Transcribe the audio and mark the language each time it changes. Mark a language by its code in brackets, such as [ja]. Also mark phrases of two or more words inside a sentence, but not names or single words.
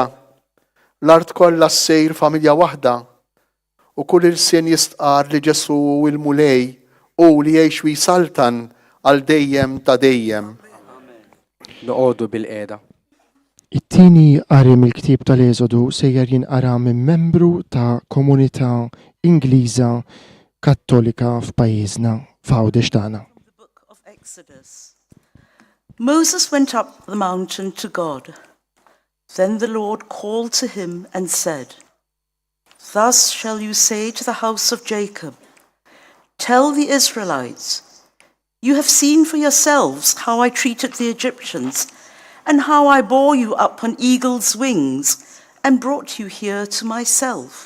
[mt] L-art kollha ssejr familja waħda u kull irsien jistqar li Ġesu u l-mulej u li jgħix jisaltan għal dejjem ta' dejjem. Noqogħdu bil-qiegħda. It-tieni qari mill-ktieb tal-Eżodu sejjer jinqara minn membru ta' komunità Ingliża Kattolika f'pajjiżna f'Għawdex tagħna. [en] The book of Exodus. Moses went up the mountain to God. Then the Lord called to him and said, Thus shall you say to the house of Jacob, Tell the Israelites, you have seen for yourselves how I treated the Egyptians, and how I bore you up on eagle's wings and brought you here to myself.